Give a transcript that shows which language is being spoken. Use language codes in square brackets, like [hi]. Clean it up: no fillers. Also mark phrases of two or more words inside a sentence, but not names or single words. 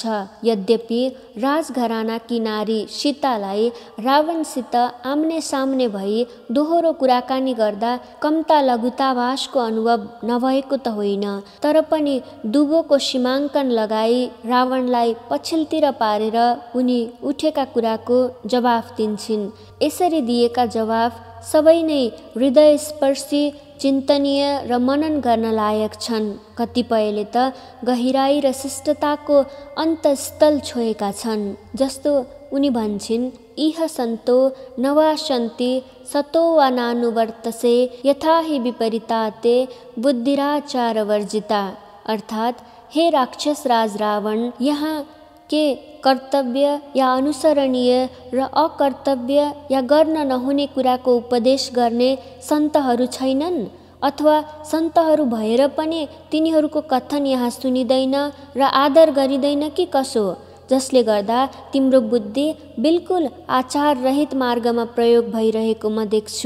[ne] यद्यपि राजघरानाकी नारी सीतालाई रावणसित आम्ने सामने भई दोहोरो कुराकानी गर्दा कम्ता लघुताभासको अनुभव नभएको त होइन, तर पनि दुबोको सीमाङ्कन लगाई रावणलाई पछिल्तिर पारेर उनी उठेका कुराको जवाफ दिन्छन्। यसरी दिएका जवाफ सबै नै हृदयस्पर्शी, चिन्तनीय र मनन गर्न लायक छन्। कतिपयले त गहिराई र शिष्टताको अन्तस्थल छोएका छन्। जस्तो उनी भन्छन्, [sa] इह सन्तो नवासन्ति सतो वा नानुवर्तसे यथा हि विपरीताते बुद्धिराचार वर्जिता। [ne] अर्थात् हे राक्षस राज रावण, यहाँ के कर्तव्य या अनुसरणीय र अकर्तव्य या गर्न नहुने कुराको उपदेश गर्ने सन्तहरू छैनन्? अथवा सन्तहरू भएर पनि तिनीहरूको कथन यहाँ सुनिँदैन र आदर गरिँदैन कि कसो, जसले गर्दा तिम्रो बुद्धि बिल्कुल आचार रहित मार्गमा प्रयोग भइरहेको म देख्छु।